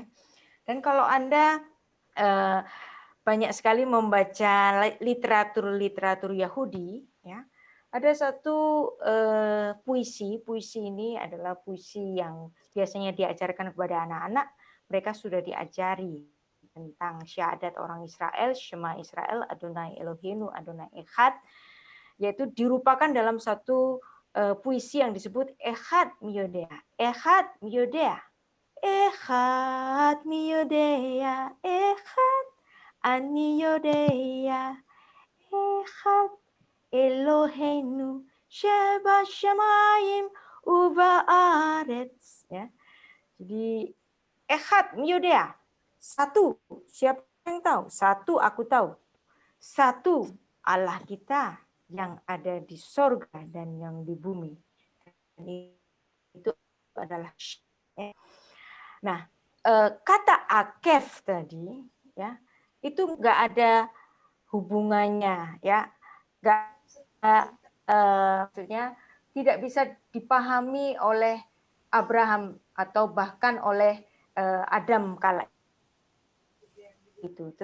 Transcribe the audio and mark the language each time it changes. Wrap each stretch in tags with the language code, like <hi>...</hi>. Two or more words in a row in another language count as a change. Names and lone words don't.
<id>Dan kalau Anda banyak sekali membaca literatur Yahudi, ya, ada satu puisi ini adalah puisi yang biasanya diajarkan kepada anak-anak. Mereka sudah diajari tentang syahadat orang Israel,</id> <he>שמע ישראל אדוני אלוהינו אדוני אחד,</he> <id>yaitu dirupakan dalam satu puisi yang disebut</id> <he>אחד מי יודע. אחד מי יודע. אחד אחד מי יודע אחד אני יודע אחד אלוהינו שבשמים ובארץ.</he> <id>Ya. Jadi</id> <he>אחד מי יודע,</he> <id>satu. Siapa yang tahu? Satu aku tahu. Satu Allah kita yang ada di sorga dan yang di bumi. Itu adalah nah, kata akef tadi ya itu nggak ada hubungannya ya, nggak maksudnya tidak bisa dipahami oleh Abraham atau bahkan oleh Adam kala itu.</id>